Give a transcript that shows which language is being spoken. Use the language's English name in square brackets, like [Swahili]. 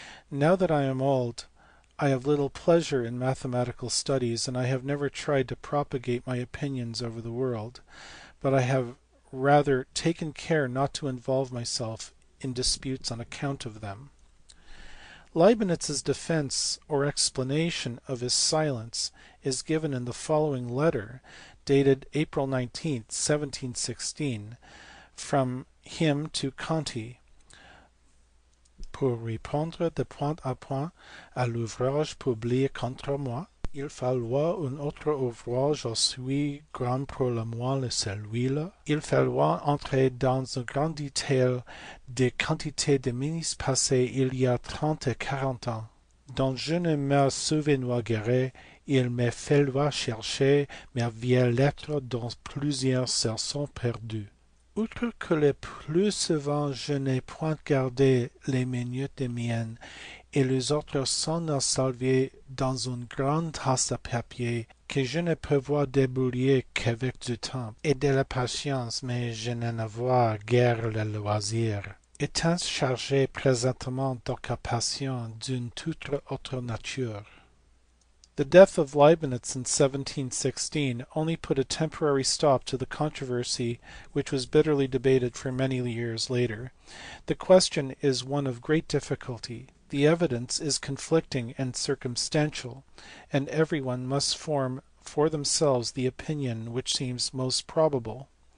[English] Now that I am old, I have little pleasure in mathematical studies, and I have never tried to propagate my opinions over the world, but I have rather taken care not to involve myself in disputes on account of them. Leibniz's defense or explanation of his silence is given in the following letter, dated April 19, 1716, from him to Conti. [French] Pour répondre de point à point à l'ouvrage publié contre moi, il falloit un autre ouvrage aussi grand pour le moi que celui-là. Il falloit entrer dans un grand détail des quantités de minutes passées il y a 30 et 40 ans, dont je ne me souviens guère. Il me falloit chercher mes vieilles lettres dont plusieurs se sont perdues. Outre que le plus souvent je n'ai point gardé les minutes miennes, et les autres sont salvées dans une grande tasse de papier que je ne peux voir débrouiller qu'avec du temps et de la patience, mais je n'en avoir guère le loisir, étant chargé présentement d'occupations d'une toute autre nature. [English] The death of Leibniz in 1716 only put a temporary stop to the controversy which was bitterly debated for many years later. The question is one of great difficulty. The evidence is conflicting and circumstantial, and everyone must form for themselves the opinion which seems most probable.